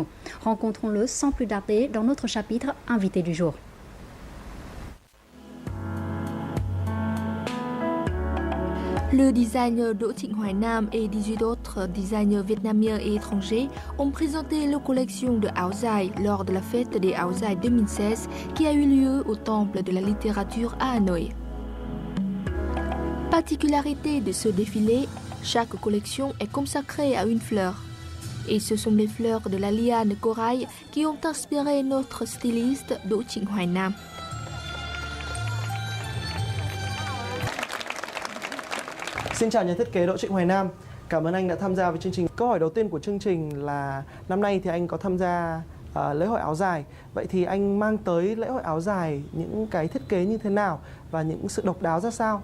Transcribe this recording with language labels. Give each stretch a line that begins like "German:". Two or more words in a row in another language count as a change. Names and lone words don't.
French: Rencontrons-le sans plus tarder dans notre chapitre Invité du jour. Le designer Đỗ Trịnh Hoài Nam et 18 autres designers vietnamiens et étrangers ont présenté leur collection de
Vietnamese: áo dài
French: lors de la fête des
Vietnamese: áo dài
French: 2016 qui a eu lieu au Temple de la littérature à Hanoï. Particularité de ce défilé, chaque collection est consacrée à une fleur. Et ce sont les fleurs de la liane corail qui ont inspiré notre styliste Đỗ Trịnh Hoài Nam.
Vietnamese: Xin chào nhà thiết kế Đỗ Trịnh Hoài Nam. Cảm ơn anh đã tham gia với chương trình. Câu hỏi đầu tiên của chương trình là năm nay thì anh có tham gia lễ hội áo dài. Vậy thì anh mang tới lễ hội áo dài những cái thiết kế như thế nào và những sự độc đáo ra sao?